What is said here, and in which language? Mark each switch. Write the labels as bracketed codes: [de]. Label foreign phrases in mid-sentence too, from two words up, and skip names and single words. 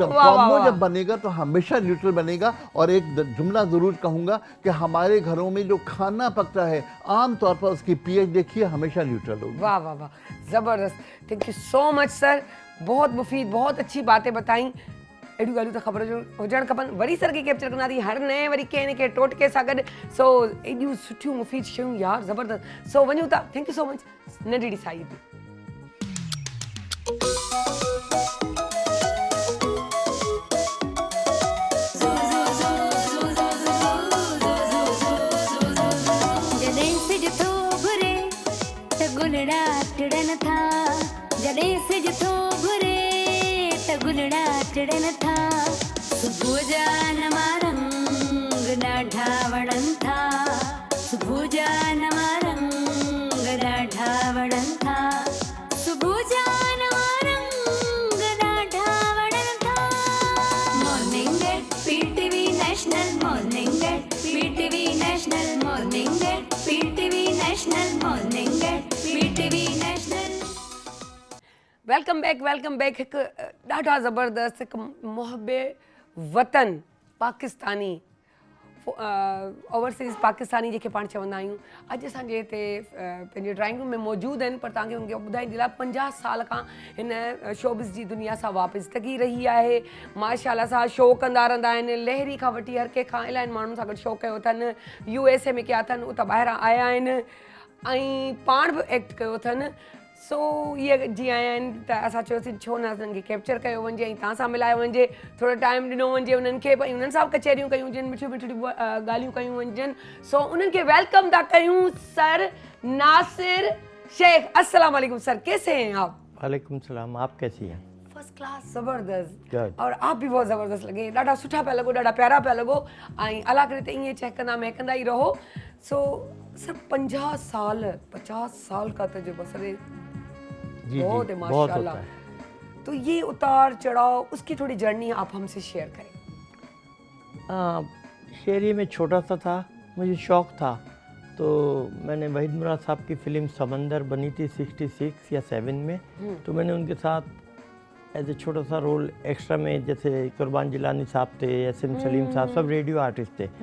[ur] کومبو جب بنے گا تو ہمیشہ نیوٹرل بنے گا۔ اور ایک جملہ ضرور کہوں گا کہ ہمارے گھروں میں جو کھانا پکتا ہے عام طور پر اس کی پی ایچ دیکھیے ہمیشہ نیوٹرل ہوگی. واہ واہ واہ، زبردست. [en] thank you so much [ur] سر، بہت مفید، بہت اچھی باتیں بتائی. [sd] एडू गालू तो खबर हुजण खपनि, वरी सर खे कैप्चर कंदा थी हर नए वरी कंहिं न कंहिं टोटके सां गॾु। सो एॾियूं सुठियूं मुफ़ीद शयूं यार, ज़बरदस्त। सो वञूं था, [en] thank you so much [sd] नंढड़ी साई बि। जॾहिं सिज थो घुरे त गुलड़ा टिड़न था, जॾहिं सिज थो घुरे त गुलड़ा टिड़न था। सुबुह जा नवा रंग ॾाढा वणनि था, सुबुह जा नवा रंग ॾाढा वणनि था, सुबुह जा नवा रंग ॾाढा वणनि था। मॉर्निंग एट पीटीवी नेशनल, मॉर्निंग एट पीटीवी नेशनल, मॉर्निंग एट पीटीवी नेशनल, मॉर्निंग एट पीटीवी नेशनल। [en] welcome back. [sd] हिकु ॾाढा ज़बरदस्त, हिकु मुहबे वतन पाकिस्तानी, [en] overseas Pakistani [sd] जेके पाण चवंदा आहियूं, अॼु असांजे हिते पंहिंजे [en] drawing room [sd] में मौजूदु आहिनि। पर तव्हांखे उनखे ॿुधाइण जे लाइ 50 साल खां हिन शोबिज़ जी दुनिया सां वापसि रही आहे। माशाल्लाह सां शो कंदा रहंदा आहिनि, लहरी खां वठी हर कंहिं खां इलाही माण्हुनि सां गॾु शो कयो अथनि। USA में कया अथनि, उतां ॿाहिरां आया आहिनि ऐं पाण बि एक्ट कयो अथनि। सो इहे जीअं आया आहिनि त असां चयोसीं छो न उन्हनि खे कैप्चर कयो वञे ऐं तव्हां सां मिलायो वञे, थोरो टाइम ॾिनो वञे उन्हनि खे, भई उन्हनि सां कचहरियूं कयूं वञनि, मिठियूं मिठियूं ॻाल्हियूं कयूं वञनि। सो उन्हनि खे वेलकम था कयूं सर नासिर शेख। [ar] السلام عليكم [ur] سر، کیسے ہیں آپ? [ar] وعليكم السلام, [ur] آپ کیسی ہیں? [en] first class, ज़बरदस्त। Good. [ur] اور آپ بھی بہت زبردست لگے, [sd] ॾाढा सुठा पिया लॻो, ॾाढा प्यारा पिया लॻो ऐं अला करे त ईअं चहकंदा महकंदा ई रहो। [ur] سو سر 50 سال کا تجربہ سر, जी बहुत जी, है बहुत माशाल्लाह। ہوتا ہے. تو یہ اتار چڑھاؤ، اس کی تھوڑی جرنی آپ ہم سے شیئر کریں. شیری میں چھوٹا سا تھا، مجھے شوق تھا، تو میں نے وحید مراد صاحب کی فلم سمندر بنی تھی 66 یا 7 میں، تو میں نے ان کے ساتھ [en] as a [ur] چھوٹا سا رول ایکسٹرا میں، جیسے قربان جیلانی صاحب تھے، SM سلیم صاحب، سب [en] radio artist [ur] थे।